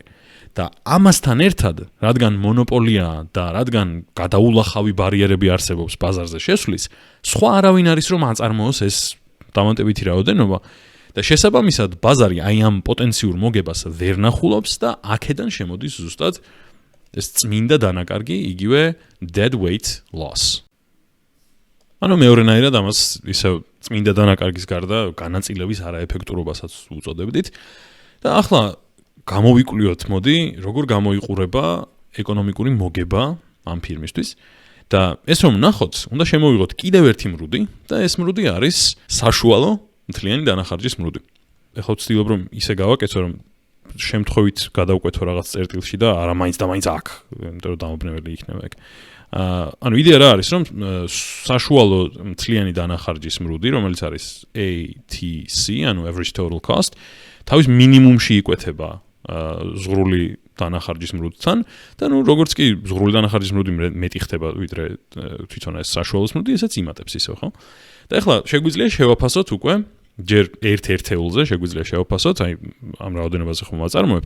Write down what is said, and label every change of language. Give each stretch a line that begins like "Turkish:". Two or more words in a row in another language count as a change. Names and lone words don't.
Georgian: და ამასთან ერთად, რადგან მონოპოლია და რადგან გადაულახავი ბარიერები არსებობს ბაზარზე შესვლის, სხვა არავინ არის რომ აწარმოოს ეს დამატებითი რაოდენობა და შესაბამისად ბაზარი აი ამ პოტენციურ მოგებას ვერ ნახულობს და აქედან შემოდის ზუსტად ეს წმინდა დანაკარგი, იგივე
English: dead weight loss.
Georgian: მეორენაირად ამას ისევ წმინდა დანაკარგის გარდა განაწილების არაეფექტურობასაც უწოდებდით და ახლა გამოვიკვლიოთ, მოდი, როგორ გამოიყურება ეკონომიკური მოგება ამ ფირმისთვის და ეს რომ ნახოთ, უნდა შემოვიღოთ კიდევ ერთი მრუდი და ეს მრუდი არის საშუალო მთლიანი დანახარჯის მრუდი. ეხლა ვცდილობ რომ ისე გავაკეთო რომ შემთხვევით გადავკვეთო რაღაც წერტილში და არა მაინც და მაინც აქ, იმიტომ რომ დამობნეველი იქნება ეგ. ანუ იდეა რა არის რომ საშუალო მთლიანი დანახარჯის მრუდი, რომელიც არის ATC, ანუ
English: average total cost,
Georgian: თავის მინიმუმში იკვეთება ზღვრული დანახარჯის მრუდთან და ნუ როგორც კი ზღვრული დანახარჯის მრუდი მეტი ხდება ვიდრე თვითონ ეს საშუალოს მრუდი, ესაც იმატებს ისევ, ხო? და ეხლა შეგვიძლია შევაფასოთ უკვე ჯერ ერთ ერთეულზე შეგვიძლია შევაფასოთ, აი ამ რაოდენობაზე ხომ ვაწარმოებთ.